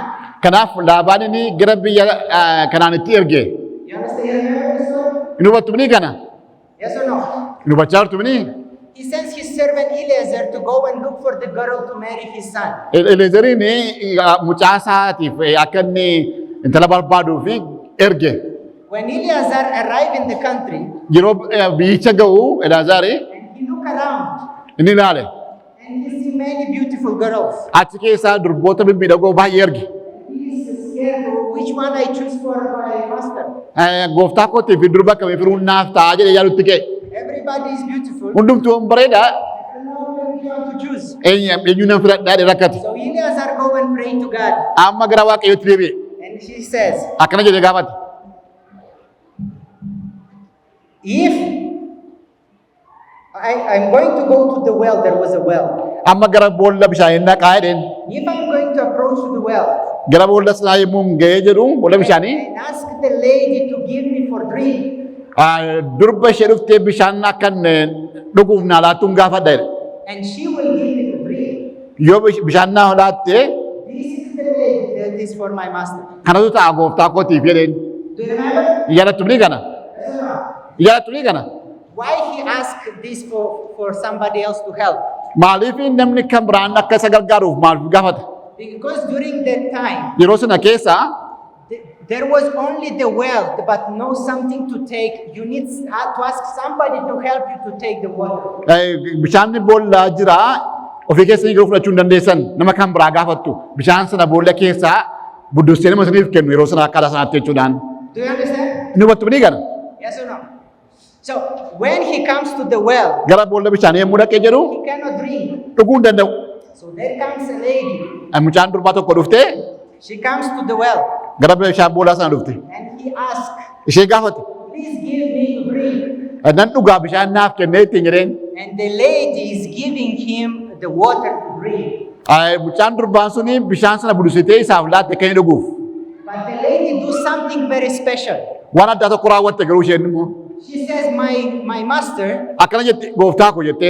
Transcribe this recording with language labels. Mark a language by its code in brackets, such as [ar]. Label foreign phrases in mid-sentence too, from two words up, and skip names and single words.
[om] Kanaaf Laabaan inni gara biyya Kanaanitti erge. [en] You understand the story? [om] Inni hubattu ni kana. [en] Yes or no? [om] Inni hubachaa jirtu ni. [en] He sends his servant Eliezer to go and look for the girl to marry his son. [om] Eleezeriin mucaa isaatiif akka inni intala barbaaduu fi erge. [en] When Eliezer arrived in the country [om] Yeroo biyyicha ga'u Elaazaari [en] and he looked around [om] inni ilaale. [en] and he see many beautiful girls. [om] Achi keessaa durboota bibmiidhagoo baay'ee erge. [en] He is scared which one I choose for my master. [om] Gooftaa kootiif durba kamii firuun naaf ta'a jedhee yaadutti ka'e. [en] Everybody is beautiful. [om] Hundumtuu bareeda. [en] I don't know which one to choose. [om] Eenyu nan filadhaa jedhee rakkate. [en] So Eliezer go and pray to God. [om] Amma gara Waaqayyootti deebi'e. [en] And he says, [om] Akkana jedhee gaafate. [en] if I'm going to go to the well, there was a well. [om] Amma gara boolla bishaanii dhaqaa jedheen. [en] If I'm going to approach the well [om] Gara boolla sanaa yommuu ga'ee jedhu boolla bishaanii [en] and ask the lady to give me for drink, [om] durba ishee dhuftee bishaan akkan dhuguuf naa laattuun gaafadha jedhe. [en] and she will give me to drink, [om] Yoo bishaan naa laattee [en] this is the lady that is for my master. [om] Kanatu ta'a gooftaa kootiif jedheen. [en] Do you remember? [om] Yaadattu ni kana. Yaadattu ni kana. [en] Why he asked this for somebody else to help? [om] Maaliif namni kan biraan akka isa gargaaruuf maaliif gaafata? [en] Because during that time, [om] Yeroo sana keessa [en] there was only the well, but no something to take. You need to ask somebody to help you to take the water. [om] bishaan boollaa jira ofii keessanii garuu fudhachuu hin dandeessan nama kan biraa gaafattu bishaan sana boolla keessaa budduustee nama saniif kennu yeroo sana akkaataa sanaatti jechuudhaan. [en] Do you understand? [om] Inni hubattu ni kana. [en] Yes or no? So when he comes to the well, [om] Gara boolla bishaanii yommuu dhaqee jedhu [en] he cannot drink. [om] dhuguu hin danda'u. [en] So there comes a lady. [om] Mucaan durbaa tokko dhuftee [en] She comes to the well [om] gara bishaan boollaa sana dhufte. [en] and he asks, [om] Ishee gaafate. [en] please give me to drink. [om] Nan dhugaa bishaan naaf kennee ittiin jedheen. [en] And the lady is giving him the water to drink. [om] Mucaan durbaan suni bishaan sana budusitee isaaf laatte kan inni dhuguuf. [en] But the lady do something very special. [om] Waan addaa tokko raawwatte garuu isheen immoo [en] She says, my master, [om] akkana jetti gooftaa koo jetteen.